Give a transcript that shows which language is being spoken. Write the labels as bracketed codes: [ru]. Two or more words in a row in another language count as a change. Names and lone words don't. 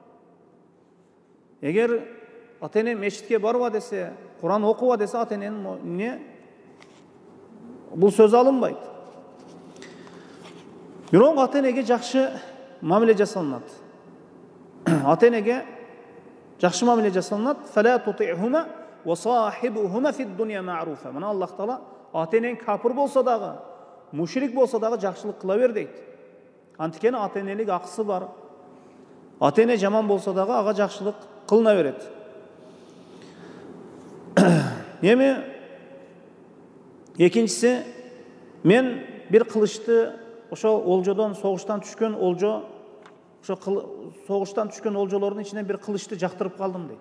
[ky] Эгер ата-эне мечитке барба десе, Кур'ан окуба десе, ата-эненин бул сөзү алынбайт. Бирок ата-энеге жакшы мамиле жасалынат. Ата-энеге жакшы мамиле жасалынат. [ar] فلا تطعهما وصاحبهما في الدنيا معروفا. [ky] Мына Аллах Таала ата-энең капыр болсо дагы, мушрик болсо дагы жакшылык кыла бер дейт. Анткени ата-энелик акысы бар. Ата-эне жаман болсо дагы ага жакшылык кылына берет. Эми экинчиси, мен бир кылычты ошо олжодон, согуштан түшкөн олжо, ошо согуштан түшкөн олжолордун ичинен бир кылычты жактырып калдым дейт.